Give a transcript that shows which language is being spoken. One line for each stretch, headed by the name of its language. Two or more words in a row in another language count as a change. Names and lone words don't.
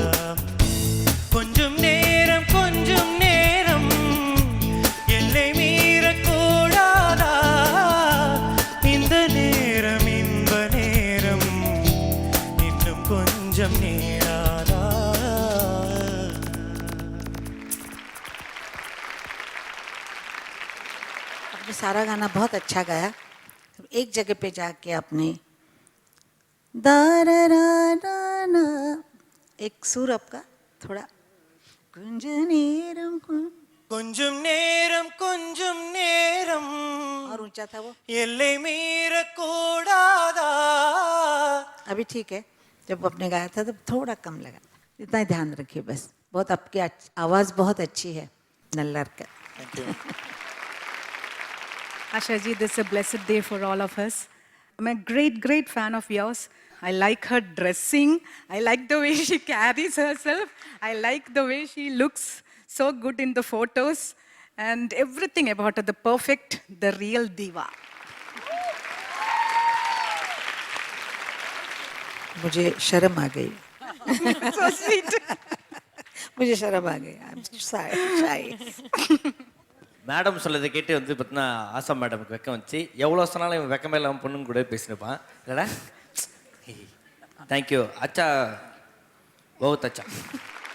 Tamil: கொஞ்சம் நேரம் எல்லை மீறக்கூடாதா? இந்த நேரம் இன்ப நேரம் இன்னும் கொஞ்சம் நீடாதா?
Hindi: आपने सारा गाना बहुत अच्छा गाया. एक जगह पे जाके आपने दारारारारा एक सुर आपका थोड़ा
Tamil: கொஞ்சம் நேரம்
Hindi: और ऊंचा था वो.
Tamil: எல்லை மீறக்கூடாதா?
Hindi: अभी ठीक है. जब आपने गाया था तो थोड़ा कम लगा. इतना ही ध्यान रखिए बस. बहुत आपकी आवाज़ बहुत अच्छी है नल्लर का.
English: Thank you. Asha ji, this is a blessed day for all of us. I'm a great fan of yours. I like her dressing. I like the way she carries herself. I like the way she looks so good in the photos. And everything about her, the perfect, the real diva.
Hindi: मुझे शर्म आ गई.
English: So sweet.
Hindi: मुझे शर्म आ गई.
English: I'm shy.
Tamil: மேடம் சொல்லதை கேட்டு வந்து பார்த்தீங்கன்னா ஆசா மேடமுக்கு வெக்கம் வச்சு எவ்வளோ சொன்னாலும் இவன் வெக்கமே இல்லாமல் பொண்ணுங்க கூட பேசினிருப்பான் இல்லைடா.
Hindi: தேங்க்யூ अच्छा, बहुत अच्छा.